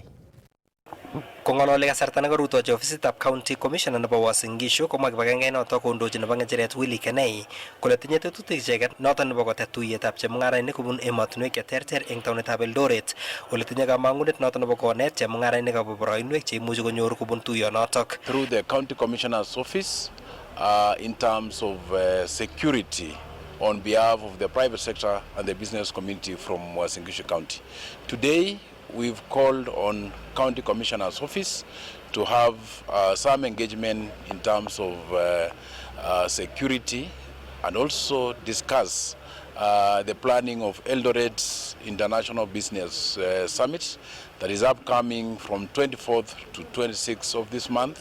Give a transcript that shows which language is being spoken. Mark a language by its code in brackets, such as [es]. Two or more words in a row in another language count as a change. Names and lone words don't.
[kln] Kong'ololi kasarta nekorutochi ofisitab [en] County Commissioner [kln] nebo Uasin Gishu komwa kibagengeit notok kondochi nebo ng'echeret Willy Kenei kole tinye tetutik icheket noton nebo kotet tuyetab chemung'arainik kobun emotinwek cheterter eng taunetab Eldoret ole tinye kamang'unet noton nebo konet chemung'arainik akobo boroinwek cheimuchi konyor kobun tuyonotok. [en] Through the County Commissioner's office in terms of security on behalf of the private sector and the business community from Uasin Gishu County. Today we've called on County Commissioner's office to have some engagement in terms of security and also discuss the planning of Eldoret International Business Summit that is upcoming from 24th to 26th of this month.